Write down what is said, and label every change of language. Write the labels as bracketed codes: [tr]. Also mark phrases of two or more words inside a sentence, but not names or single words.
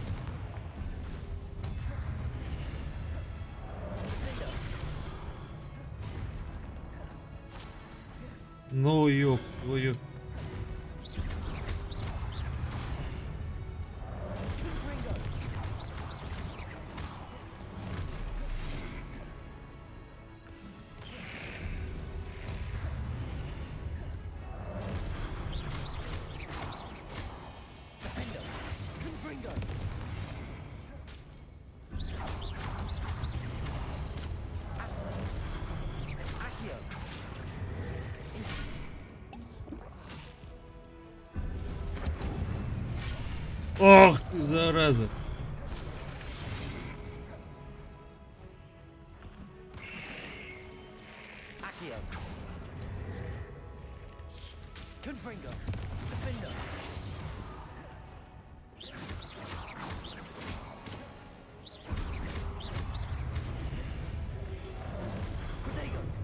[en] Defender. [ru] Ну ёб твою. [la] Confringo. [en] Defender. [la] Confringo. Accio. [ru] Ох ты, зараза. [la] Accio. Confringo. Defender. Protego.